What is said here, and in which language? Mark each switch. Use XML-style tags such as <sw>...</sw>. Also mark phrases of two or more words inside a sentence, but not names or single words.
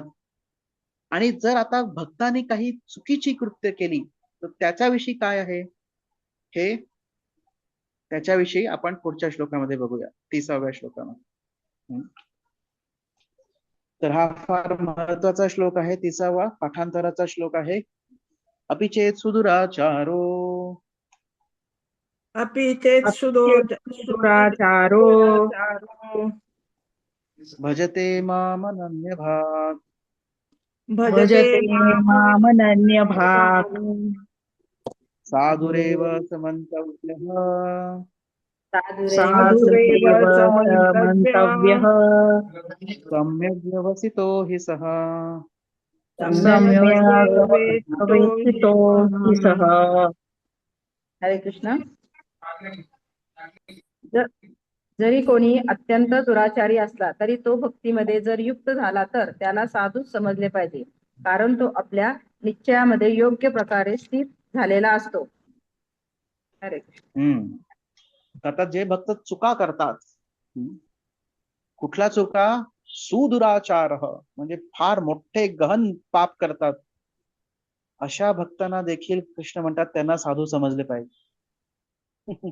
<mr>आणि जर आता भक्तांनी काही चुकीची कृत्य केली तर त्याच्याविषयी काय आहे हे त्याच्याविषयी आपण पुढच्या श्लोकामध्ये बघूया, 30व्या श्लोकामध्ये. तर हा फार महत्वाचा श्लोक आहे, 30वा पाठांतराचा श्लोक आहे.</mr> <sa>अपि चेत सुदुराचारो अपि चेत् सुदुराचारो भजते मामनन्यभाक् भजते मामनन्यभाक् साधुरेव समन्तव्यः साधुरेव मंतव्यः सम्यग् व्यवसितो हि सः सम्यक् व्यवसितो हि सः.</sa> <mr>हरे कृष्ण. जरी कोणी अत्यंत दुराचारी असला तरी तो भक्तीमध्ये जर युक्त झाला तर त्याला साधूच समजले पाहिजे, कारण तो आपल्या निश्चयामध्ये योग्य प्रकारे स्थित झालेला असतो. हरे कृष्ण. आता जे भक्त चुका करतात, कुठल्या चुका? सुदुराचार म्हणजे फार मोठे गहन पाप करतात, अशा भक्तांना देखील कृष्ण म्हणतात त्यांना साधू समजले पाहिजे.</mr>